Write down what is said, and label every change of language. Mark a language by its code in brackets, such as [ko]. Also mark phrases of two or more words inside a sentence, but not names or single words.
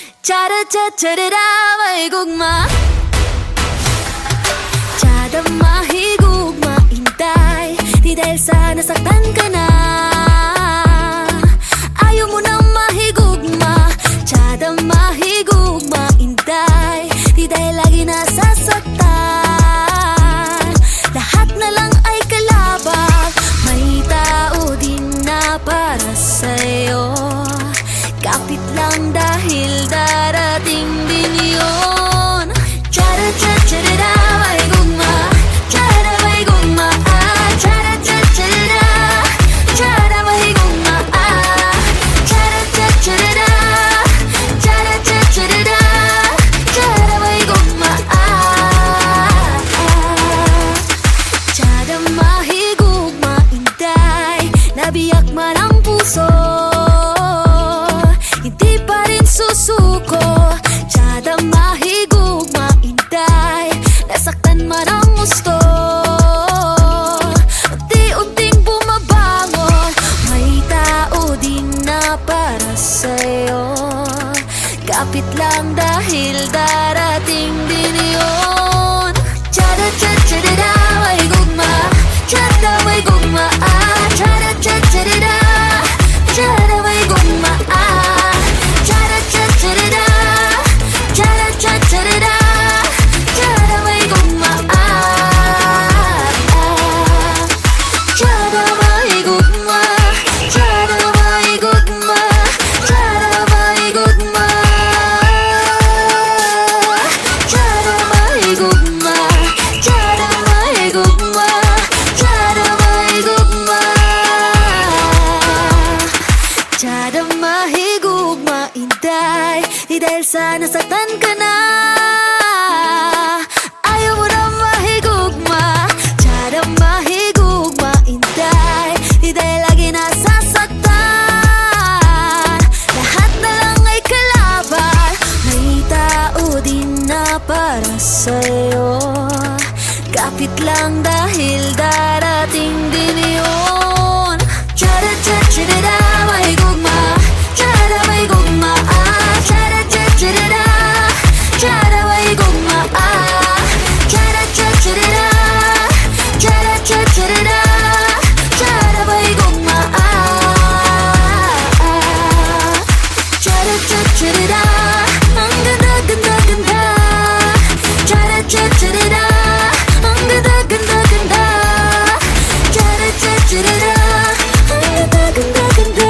[ceb] Cha-da-cha-cha-da-da, may gugma. Tiyada mahigugma, intay. [tl] Di dahil sa nasaktan ka na. Ayaw mo nang mahigugma. [ceb] Tiyada mahigugma, intay. [tl] Di dahil lagi nasasaktan. Lahat na lang ay kalabang. May tao din na para sa'yo. Kapit lang dahil darating din yun. Cha-da-cha-cha-da-da, [ceb] may gugma. Cha-da may gugma, ah. Cha-da-cha-cha-da-da, cha-da may gugma, ah. Cha-da-cha-cha-da-da, cha-da-cha-cha-da-da, cha-da may gugma, ah. Cha-da mahigugma, intay. [tl] Nabiyak man ang puso, hindi pa rin susuko. [ceb] Tiyada mahigugma, intay. [tl] Nasaktan man ang gusto, unti-unting bumabangon. May tao din na para sa'yo. Kapit lang dahil darating din yun. Cha-da-cha-cha-da-da, [ceb] may gugma. Tiyada may gugma, ah. Cha-da-cha-cha-da-da, tiyada may gugma, ah. Cha-da-cha-cha-da-da, cha-da-cha-cha-da-da, tiyada may gugma, ah. Tiyada may gugma, tiyada may gugma, tiyada may gugma. Tiyada may gugma, tiyada may gugma, tiyada may gugma. Tiyada mahigugma, intay. [tl] Di dahil sa nasaktan ka na. Ayaw mo na mahigugma. [ceb] Tiyada mahigugma, intay. [tl] Di dahil lagi nasasaktan. Lahat na lang ay kalaban. May tao din na para sa'yo. Kapit lang dahil darating din yun. Cha-da-cha-cha-da-da, [ceb] may gugma. Tiyada may gugma, ah. Cha-da-cha-cha-da-da, tiyada may gugma, ah. Cha-da-cha-cha-da-da, cha-da-cha-cha-da-da, tiyada may gugma, ah. Cha-da-cha-cha-da-da, [tl] ang ganda-ganda-ganda. Cha-da-cha-cha-da-da, ang ganda-ganda-ganda. Cha-da-cha-cha-da-da, ang ganda-ganda-ganda.